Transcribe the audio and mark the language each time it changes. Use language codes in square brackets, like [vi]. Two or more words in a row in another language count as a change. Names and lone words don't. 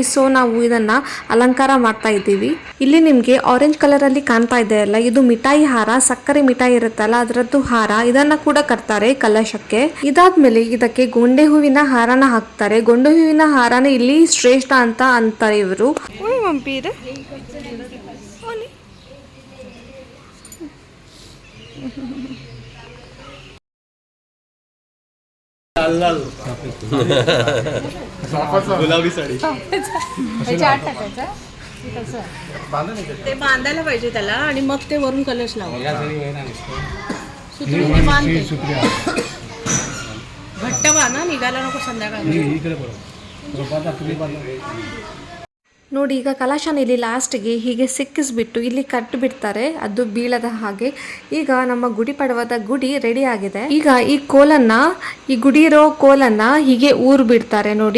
[kn] ಸೊ ನಾವು ಇದನ್ನ ಅಲಂಕಾರ ಮಾಡ್ತಾ ಇದ್ದೀವಿ. ಇಲ್ಲಿ ನಿಮ್ಗೆ ಆರೆಂಜ್ ಕಲರ್ ಅಲ್ಲಿ ಕಾಣ್ತಾ ಇದೆ ಅಲ್ಲ, ಇದು ಮಿಠಾಯಿ ಹಾರ, ಸಕ್ಕರೆ ಮಿಠಾಯಿ ಇರುತ್ತಲ್ಲ ಅದರದ್ದು ಹಾರ. ಇದನ್ನ ಕೂಡ ಕಟ್ತಾರೆ ಕಲಶಕ್ಕೆ. ಇದಾದ್ಮೇಲೆ ಇದಕ್ಕೆ ಗೊಂಡೆ ಹೂವಿನ ಹಾರನ ಹಾಕ್ತಾರೆ. ಗೊಂಡೆ ಹೂವಿನ ಹಾರನ ಇಲ್ಲಿ ಶ್ರೇಷ್ಠ ಅಂತ ಅಂತಾರೆ ಇವರು. [mr] गुलाबी साडी ते बांधायला पाहिजे त्याला आणि मग ते वरून कलश लावायचा. घट्ट बांधा, निघायला नको संध्याकाळी. [kn] ನೋಡಿ, ಈಗ ಕಲಶನ ಇಲ್ಲಿ ಲಾಸ್ಟ್ಗೆ ಹೀಗೆ ಸಿಕ್ಕಿಸ್ಬಿಟ್ಟು ಇಲ್ಲಿ ಕಟ್ಟಿಬಿಡ್ತಾರೆ, ಅದು ಬೀಳದ ಹಾಗೆ. ಈಗ ನಮ್ಮ ಗುಡಿ ಪಡವಾದ ಗುಡಿ ರೆಡಿ ಆಗಿದೆ. ಈಗ ಈ ಗುಡಿ ಇರೋ ಕೋಲನ್ನ ಹೀಗೆ ಊರು ಬಿಡ್ತಾರೆ ನೋಡಿ.